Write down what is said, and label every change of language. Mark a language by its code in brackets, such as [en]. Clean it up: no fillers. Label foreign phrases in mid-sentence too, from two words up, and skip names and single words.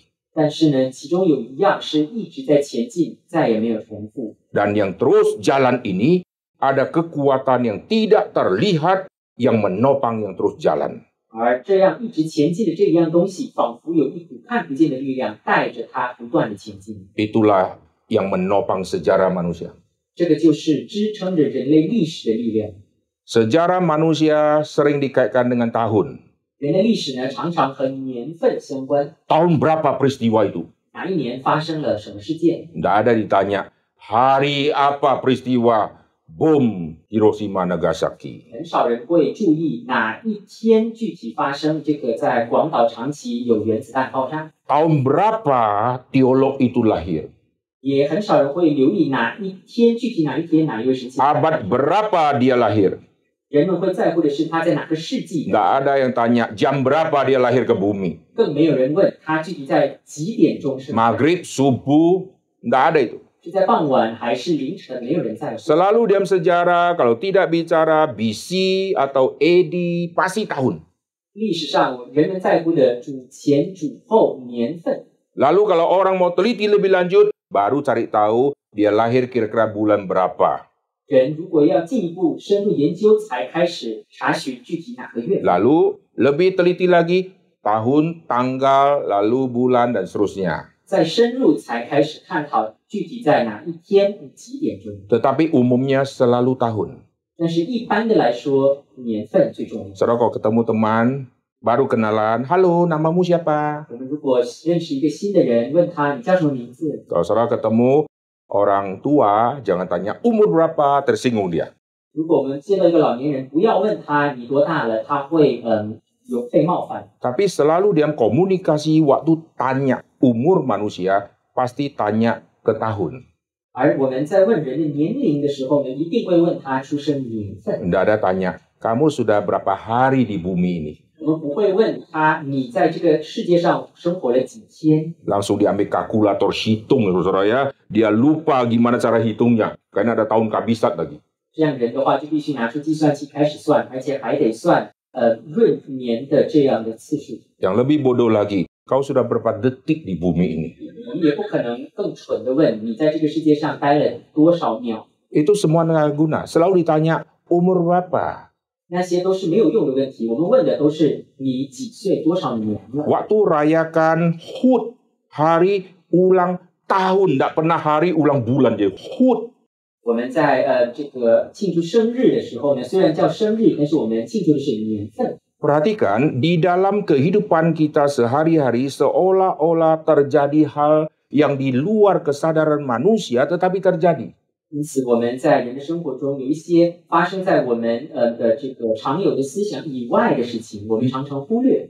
[zh] 但是呢，其中有一样是一直在前进，再也没有重复。 [id] Dan yang terus jalan ini, ada kekuatan yang tidak terlihat yang menopang yang terus jalan. [zh] 而这样一直前进的这一样东西，仿佛有一股看不见的力量带着它不断的前进。 [id] Itulah yang menopang sejarah manusia. [zh] 这个就是支撑着人类历史的力量。 [id] Sejarah manusia sering dikaitkan dengan tahun. [zh] 人类历史呢，常常和年份相关。 [id] Tahun berapa peristiwa itu? [zh] 哪一年发生了什么事件？ [id] Tidak ada ditanya, hari apa peristiwa bom Hiroshima Nagasaki. [zh] 很少人会注意哪一天具体发生这个在广岛、长崎有原子弹爆炸， [id] Tahun berapa teolog itu lahir? [zh] 也很少人会留意哪一天具体哪一天哪一位神奇。 [id] Abad berapa dia lahir? [zh] 人们会在乎的是他在哪个世纪， [id] Tidak ada yang tanya jam berapa dia lahir ke bumi. [zh] 更没有人问他具体在几点钟生。 [id] Maghrib, subuh, tidak ada itu. [zh] 是在傍晚还是凌晨，没有人在乎。 [id] Selalu dalam sejarah kalau tidak bicara BC atau AD pasti tahun. [zh] 历史上人们在乎的主前、主后、年份。 [id] Lalu kalau orang mau teliti lebih lanjut, baru cari tahu dia lahir kira-kira bulan berapa. [zh] 人如果要进一步深入研究，才开始查询具体哪个月。 [id] Lalu lebih teliti lagi, tahun, tanggal, lalu bulan, dan seterusnya. [zh] 再深入才开始探讨具体在哪一天、几点钟。 [id] Tetapi umumnya selalu tahun. [zh] 但是一般的来说，年份最重要。 [id] Saudara kalau ketemu teman, baru kenalan, halo namamu siapa? [zh] 我们如果认识一个新的人，问他你叫什么名字？ [id] Kalau saudara ketemu orang tua, jangan tanya umur berapa, tersinggung dia. [zh] 如果我们见到一个老年人，不要问他你多大了，他会有被冒犯。 [id] Tapi selalu dalam komunikasi waktu tanya umur manusia, pasti tanya ke tahun. [zh] 而我们在问人的年龄的时候呢，一定会问他出生年份。 [id] Tidak ada tanya, kamu sudah berapa hari di bumi ini? [zh] 我们不会问他你在这个世界上生活了几天。 [id] Langsung diambil kalkulator hitung, saudara ya. Dia lupa gimana cara hitungnya, karena ada tahun kabisat lagi. [zh] 这样人的话，就必须拿出计算器开始算，而且还得算闰年的这样的次数。 [id] Yang lebih bodoh lagi, kau sudah berapa detik di bumi ini? [zh] 我们也不可能更蠢的问你在这个世界上待了多少秒。 [id] Itu semua nggak guna. Selalu ditanya umur berapa. [zh] 那些都是没有用的问题，我们问的都是你几岁、多少年了。 [id] Waktu rayakan HUT, hari ulang tahun, tidak pernah hari ulang bulan jadi HUT. [zh] 我们在这个庆祝生日的时候呢，虽然叫生日，但是我们庆祝的是年份。 [id] Perhatikan, di dalam kehidupan kita sehari-hari seolah-olah terjadi hal yang di luar kesadaran manusia tetapi terjadi. [zh] 因此，我们在人的生活中有一些发生在我们的这个常有的思想以外的事情，我们常常忽略。